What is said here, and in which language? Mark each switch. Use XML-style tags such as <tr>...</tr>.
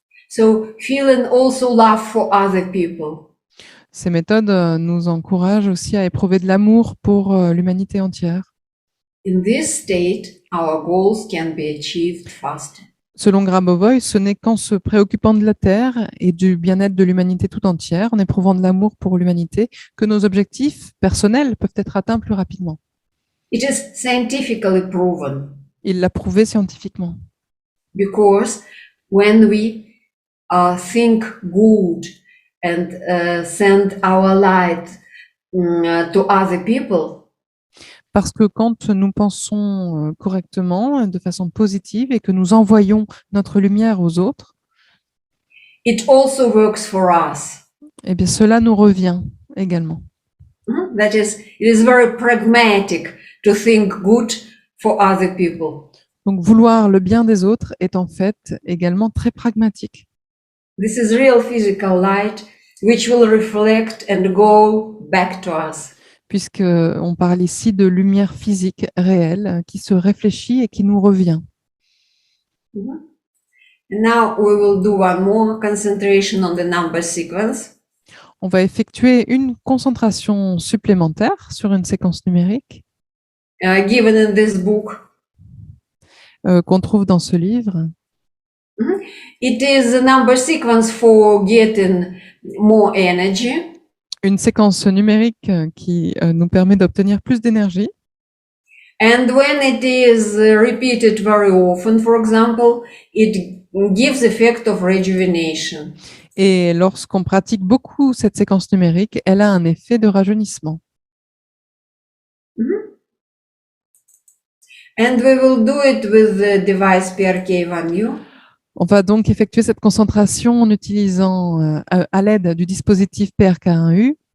<en>So feeling also love for other people.</en> <fr>Ces méthodes nous encouragent aussi à éprouver de l'amour pour l'humanité entière.</fr> <en>In this state, our goals can be achieved faster.</en> <fr>Selon Grabovoi, ce n'est qu'en se préoccupant de la Terre et du bien-être de l'humanité tout entière, en éprouvant de l'amour pour l'humanité, que nos objectifs personnels peuvent être atteints plus rapidement.</fr> <en>It is scientifically proven</en> <fr>Il l'a prouvé scientifiquement.</fr> <en>because when we think good and send our light to other people,</en> <fr>Parce que quand nous pensons correctement, de façon positive, et que nous envoyons notre lumière aux autres,</fr> <en>it also works for us.</en> <fr>eh bien cela nous revient également.</fr> <en>That is, it is very pragmatic to think good for other people.</en> <fr>Donc vouloir le bien des autres est en fait également très pragmatique.</fr> <en>This is real physical light which will reflect and go back to us.</en> <fr>Puisqu'on parle ici de lumière physique réelle qui se réfléchit et qui nous revient.</fr> <en>And now we will do one more concentration on the number sequence.</en> <fr>On va effectuer une concentration supplémentaire sur une séquence numérique</fr> <en>Given in this book.</en> <fr>qu'on trouve dans ce livre.</fr> <en>It is a number sequence for getting more energy.</en> <fr>Une séquence numérique qui nous permet d'obtenir plus d'énergie.</fr> <en>And when it is repeated very often, for example, it gives effect of rejuvenation.</en> <fr>Et lorsqu'on pratique beaucoup cette séquence numérique, elle a un effet de rajeunissement.</fr> <en>And we will do it with the device PRK1U.</en> <fr>On va donc effectuer cette concentration en utilisant à l'aide du dispositif PRK1U.</fr>